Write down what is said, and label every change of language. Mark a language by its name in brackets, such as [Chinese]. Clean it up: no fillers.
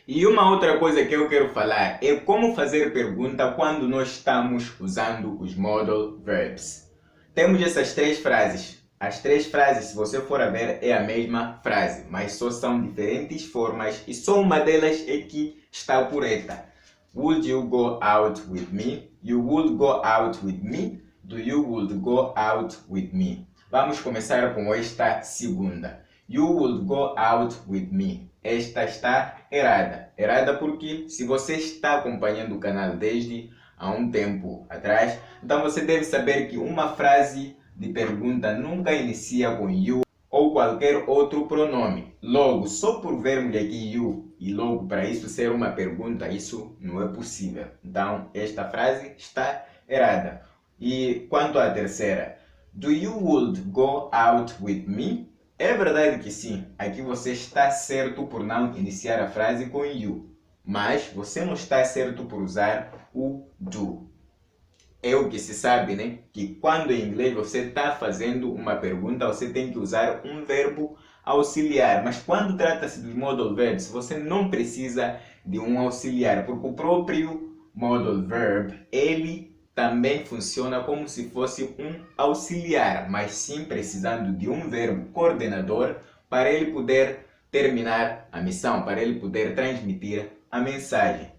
[Portuguese] E uma outra coisa que eu quero falar é como fazer pergunta quando nós estamos usando os modal verbs. Temos essas três frases. As três frases, se você for a ver, é a mesma frase, mas só são diferentes formas e só uma delas é que está correta. [English] Would you go out with me? You would go out with me? Do you would go out with me? [Portuguese] Vamos começar com esta segunda. [English] You would go out with me. [Portuguese] Esta está errada. Errada porque se você está acompanhando o canal desde há um tempo atrás, então você deve saber que uma frase de pergunta nunca inicia com you ou qualquer outro pronome. Logo, só por vermos aqui you e logo para isso ser uma pergunta, isso não é possível. Então, esta frase está errada. E quanto à terceira, [English] do you would go out with me? [Portuguese] É verdade que sim, aqui você está certo por não iniciar a frase com you, mas você não está certo por usar o do. É o que se sabe, né? Que quando em inglês você está fazendo uma pergunta, você tem que usar um verbo auxiliar, mas quando trata-se dos modal verbs, você não precisa de um auxiliar, porque o próprio modal verb, ele também funciona como se fosse um auxiliar, mas sim precisando de um verbo coordenador para ele poder terminar a missão, para ele poder transmitir a mensagem.